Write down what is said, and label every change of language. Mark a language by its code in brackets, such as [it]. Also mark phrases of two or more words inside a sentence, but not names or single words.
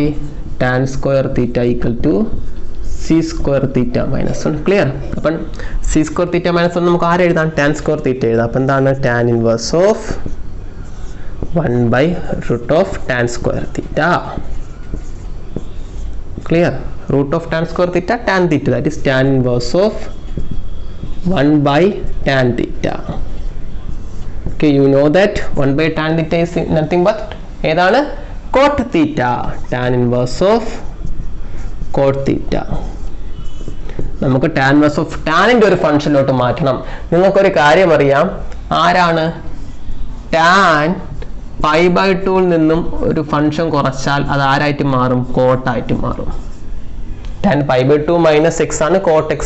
[en] tan square theta equal to c square theta minus 1. Clear? അപ്പം c square theta minus 1 നമുക്ക് ആരെഴുതാം? tan square theta [ml] എഴുതാം. അപ്പം എന്താണ്? [en] tan inverse of 1/√ tan square theta. Clear? Root of tan square theta tan theta, That is tan inverse of 1/tan theta. Okay, you know that 1/tan theta is nothing but ഏതാണ്? cot theta. tan inverse of cot theta. [ml] നമുക്ക് [en] tan inverse of [ml] ടാനിൻ്റെ ഒരു ഫംഗ്ഷനിലോട്ട് മാറ്റണം. നിങ്ങൾക്കൊരു കാര്യം അറിയാം. ആരാണ്? tan π/2 നിന്നും ഒരു ഫംഗ്ഷൻ കുറച്ചാൽ അത് ആരായിട്ട് മാറും? കോട്ടായിട്ട് മാറും. tan π/2 - x ആണ് cot x.